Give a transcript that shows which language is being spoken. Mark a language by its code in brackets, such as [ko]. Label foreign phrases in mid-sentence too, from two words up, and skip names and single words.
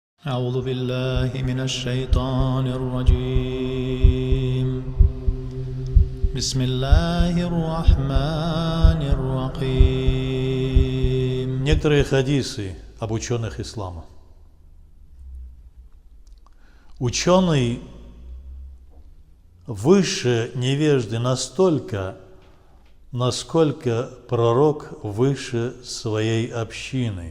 [ar] أعوذ بالله من الشيطان الرجيم بسم الله الرحمن الرحيم. [ru] Некоторые хадисы об ученых ислама. Ученый выше невежды настолько, насколько пророк выше своей общины.